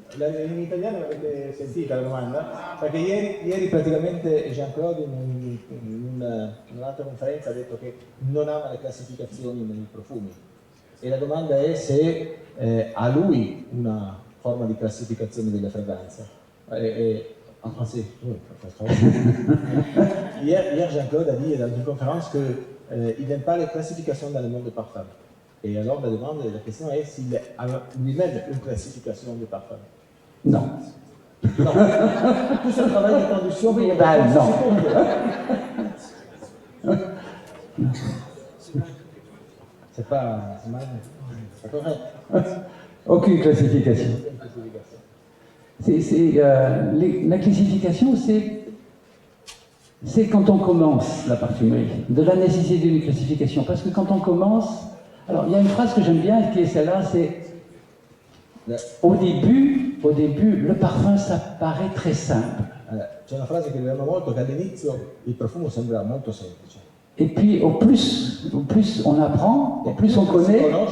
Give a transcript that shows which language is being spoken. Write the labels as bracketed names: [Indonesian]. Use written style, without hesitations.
[Italian] In italiano avete sentito la domanda? Perché ieri praticamente Jean-Claude in un'altra conferenza ha detto che non ama le classificazioni nei profumi. E la domanda è se ha lui una forma di classificazione delle fragranze. [French] En français, oui, hier Jean-Claude a dit dans une conférence qu'il n'aime pas les classifications dans le monde des parfums. Et alors la question est s'il a lui-même une classification de parfums. Non. Non. Tout ce travail de traduction, oui, ben, non. C'est pas correct. Aucune classification. La classification, c'est quand on commence la parfumerie, de la nécessité d'une classification. Parce que quand on commence, alors il y a une phrase que j'aime bien, qui est celle-là, c'est au début, le parfum, ça paraît très simple. [Italian] C'è una frase che vediamo molto, che all'inizio il profumo sembra molto semplice. [French] Et puis au plus on apprend, au plus on connaît,